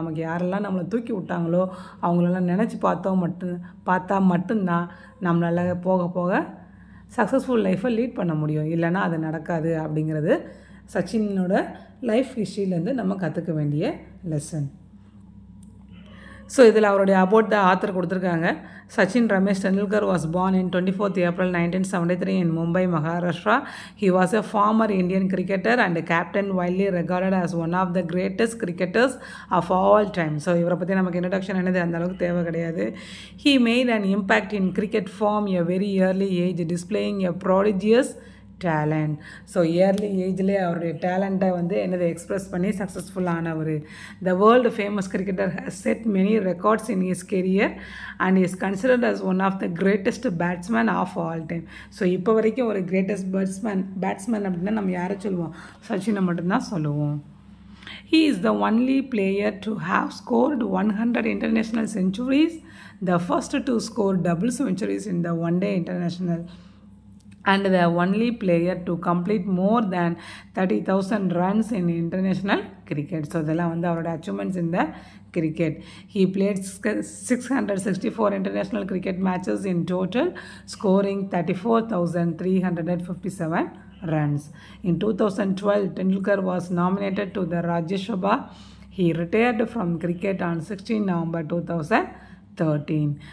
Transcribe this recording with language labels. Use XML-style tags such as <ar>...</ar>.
<ta>நமக்கு யாரெல்லாம் நம்மளை தூக்கி விட்டாங்களோ அவங்களெல்லாம் நினச்சி பார்த்தா மட்டும்தான் நம்மளால் போக போக சக்ஸஸ்ஃபுல் லைஃப்பை லீட் பண்ண முடியும். இல்லைன்னா அது நடக்காது அப்படிங்கிறது சச்சினோட லைஃப் ஹிஸ்ட்ரியிலேருந்து நம்ம கற்றுக்க வேண்டிய லெசன். ஸோ இதில் அவருடைய</ta> <en>about the author</en> <ta>கொடுத்துருக்காங்க.</ta> <en>Sachin Ramesh Tendulkar was born in 24th April 1973 in Mumbai, Maharashtra. He was a former Indian cricketer and a captain, widely regarded as one of the greatest cricketers of all time.</en> <ta>So இவரை பற்றி நமக்கு introduction என்னது அந்த அளவுக்கு தேவை கிடையாது.</ta> <en>He made an impact in cricket from a very early age, displaying a prodigious talent.</en> <ta>So</ta> <en>early ஏஜ்லேயே</en> <ta>அவருடைய டேலண்ட்டை வந்து என்னதை எக்ஸ்ப்ரெஸ் பண்ணி சக்ஸஸ்ஃபுல்லானவர்.</ta> <en>The world famous cricketer has set many records in his career and is considered as one of the greatest batsman of all time.</en> <ta>So இப்போ வரைக்கும் ஒரு greatest batsman அப்படின்னா நம்ம யாரை சொல்லுவோம்? சச்சினை மட்டும்தான் சொல்லுவோம்.</ta> <en>He is the only player to have scored 100 international centuries, the first to score double centuries in the one-day international, and the only player to complete more than 30,000 runs in international cricket.</en> <ta>So இதெல்லாம் வந்து அவரோட achievements இந்த cricket.</ta> <en>He played 664 international cricket matches in total, scoring 34,357 runs. In 2012, Tendulkar was nominated to the Rajya Sabha. He retired from cricket on 16 November 2013.</en>